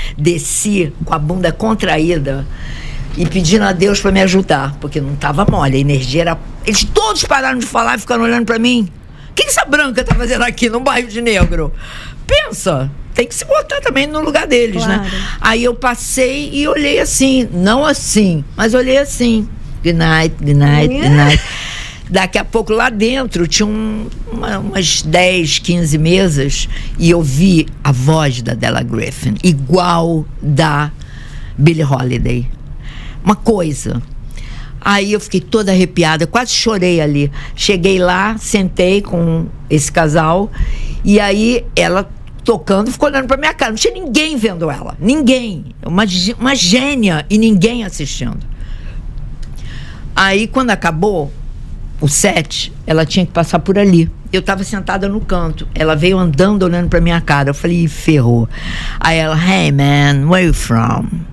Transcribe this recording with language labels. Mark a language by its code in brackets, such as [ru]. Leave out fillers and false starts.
[pt] Desci com a bunda contraída e pedindo a Deus para me ajudar, porque não tava mole, a energia era... Eles todos pararam de falar e ficaram olhando para mim. O que essa branca tá fazendo aqui num bairro de negro? Pensa, tem que se botar também no lugar deles, claro, né? Aí eu passei e olhei assim, não assim, mas olhei assim. [en] Good night, good night, good night. [pt] Daqui a pouco lá dentro tinha umas 10, 15 mesas e eu vi a voz da Della Griffin, igual da Billie Holiday. Uma coisa. Aí eu fiquei toda arrepiada, quase chorei ali. Cheguei lá, sentei com esse casal e aí ela tocando, ficou olhando pra minha cara. Não tinha ninguém vendo ela. Ninguém. Uma gênia e ninguém assistindo. Aí, quando acabou o set, ela tinha que passar por ali. Eu tava sentada no canto. Ela veio andando, olhando pra minha cara. Eu falei, ferrou. Aí ela, [en] hey man, where you from?